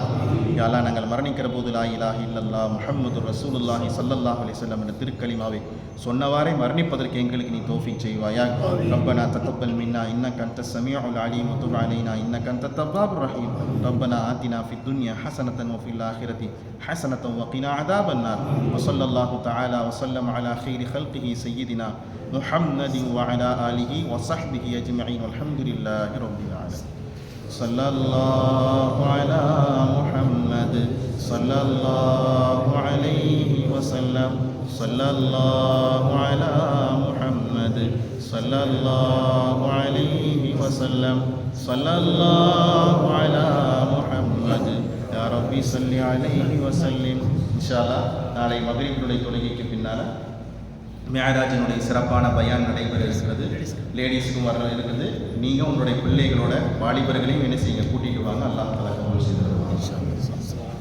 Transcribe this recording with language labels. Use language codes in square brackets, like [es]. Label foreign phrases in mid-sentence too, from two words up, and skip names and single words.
[ta] யா அல்லாஹ், நாங்கள் மரணிக்கிற போது [ar] لا إله إلا الله محمد رسول الله صلى الله عليه وسلم [ta] என்ற திருக்கலிமாவை சொன்னவாறே மரணிப்பதற்கு எங்களுக்கு நீ தௌஃபீக் செய்வாயாக. [ar] ربنا تقبل منا إنك أنت السميع العليم وتب علينا إنك أنت التواب الرحيم. ربنا آتنا في الدنيا حسنة وفي الآخرة حسنة وقنا عذاب النار. وصلى الله تعالى وسلم على خير خلقه سيدنا محمد وعلى آله وصحبه أجمعين والحمد لله رب العالمين. صلى الله على محمد صلى الله عليه وسلم. صلى الله على محمد صلى الله عليه وسلم. صلى الله على محمد يا ربي صل عليه وسلم. إن شاء الله, [ta] நாளை மக்ரிபுடைய தொழுகைக்கு பின்னால் மிஅராஜினுடைய சிறப்பான பயான் நடைபெற இருக்கிறது. லேடிஸுக்கும் வர இருக்குது. நீங்கள் உங்களுடைய பிள்ளைகளோட வாலிபர்களையும் என்ன செய்யுங்க, கூட்டிகிட்டு வாங்க. அல்லாஹ் தஆலா கபூல் செய்து.